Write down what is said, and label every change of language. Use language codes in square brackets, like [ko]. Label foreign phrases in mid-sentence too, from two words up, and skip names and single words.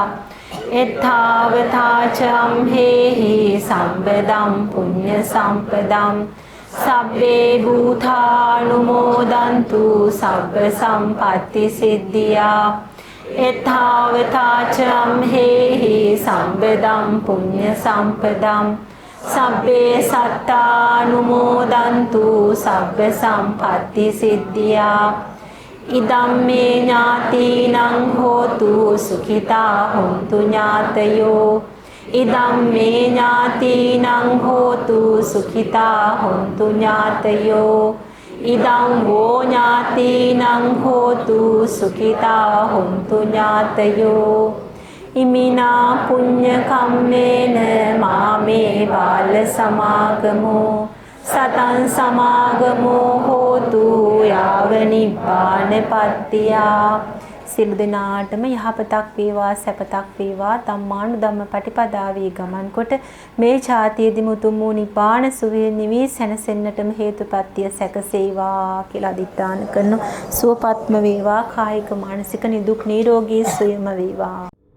[pi] එත්තාවතාච අම්හෙහි සම්පදම් පුඤ්ඤ සම්පදම් සබ්බේ භූතානුමෝදන්තු සබ්බ සම්පatti සිද්ධියා. එත්තාවතාච අම්හෙහි සම්පදම් පුඤ්ඤ සම්පදම් සබ්බේ සත්තානුමෝදන්තු සබ්බ සම්පatti සිද්ධියා. ඉදම්මේ ඥාතිනං හෝතු සුඛිතා හොන්තු ඥාතයෝ. ඉදම්මේ ඥාතිනං හෝතු සුඛිතා හොන්තු ඥාතයෝ. ඉදං වෝ ඥාතිනං හෝතු සුඛිතා හොන්තු ඥාතයෝ. ඉමිනා පුඤ්ඤ කම්මේන මාමේ බාල සමාගමෝ සතං සමාගමෝ හෝතු යාව නිබ්බානපත්තියා. [si] සියලු දෙනාටම යහපතක් වේවා සැපතක් වේවා ධම්මානුධම්ම පටිපදාවේ ගමන් කොට මේ ඡාතියේදී මුතුම් වූ නිපාන සුවේ නිවි සැනසෙන්නටම හේතුපත්‍ය සැකසේවා කියලා අදිඨාන කරන සුවපත්ම වේවා කායික මානසික නිදුක් නිරෝගී සුවම වේවා.